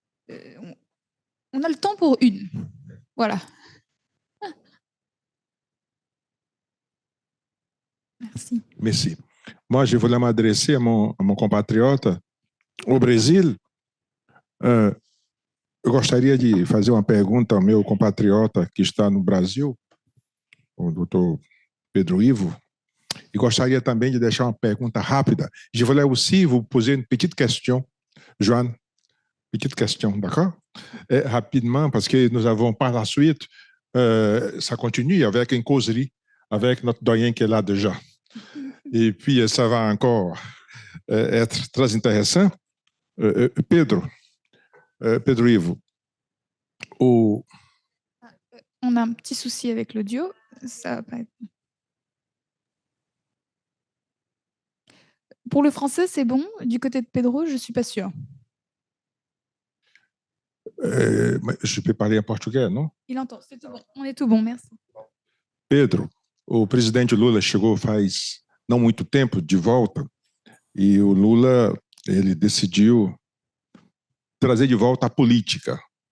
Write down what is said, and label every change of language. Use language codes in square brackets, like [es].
[fr] On a le temps pour une. Voilà. Merci. Merci. Moi, je voulais m'adresser à mon compatriote au Brasil. [pt] Eu gostaria de fazer uma pergunta ao meu compatriota que está no Brasil, o doutor Pedro Ivo, e gostaria também de deixar uma pergunta rápida. [fr] Je voulais aussi vous poser une petite question, Joanne, petite question, d'accord? Rapidement, parce que nous avons par la suite, ça continue avec une causerie avec notre doyen qui est là déjà. Et puis, ça va encore être très intéressant. Pedro Ivo, on a un petit souci avec l'audio. Ça va pas être... Pour le français, c'est bon. Du côté de Pedro, je ne suis pas sûre. Je peux parler en português, não? Il entend, c'est tout bon. On est tout bon, merci. [pt] Pedro, o presidente Lula chegou faz não muito tempo de volta e o Lula ele decidiu trazer de volta a política.